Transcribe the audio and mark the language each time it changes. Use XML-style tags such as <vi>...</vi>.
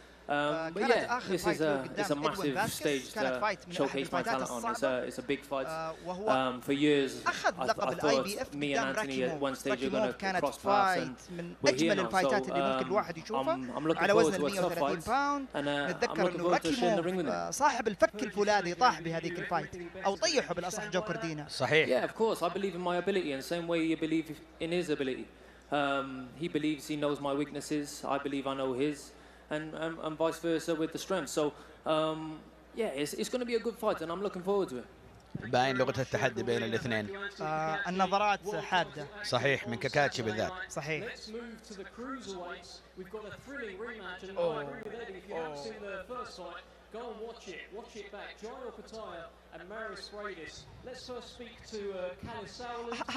<en>But yeah, this is a massive stage to showcase my talent on. It's a big fight. For years, I thought me and Anthony at one stage are going to cross paths, and we're here now. So I'm looking forward to a tough fight, and I'm looking forward to sharing the ring with him.</en> <ar>صاحب الفك الفولاذي طاح بهذيك الفايت أو طيحه بالأصح جو كوردينا. صحيح.</ar> <en>Yeah, of course. I believe in my ability, and the same way you believe in his ability. He believes he knows my weaknesses. I believe I know his. And vice versa with the strength. So yeah, it's going to be a good fight, and I'm looking forward to it.</en> <ar>باين لغة التحدي بين الاثنين. النظرات حادة. صحيح من كاكاتشي بالذات. صحيح.</ar> <en>Let's move to the cruiserweights. We've got a thrilling rematch, and I agree with Eddie. If you haven't seen the first fight, go and watch it. Watch it back. Jairo Pataya and Maris Freitas. Let's first speak to Kalis Sauerland.</en>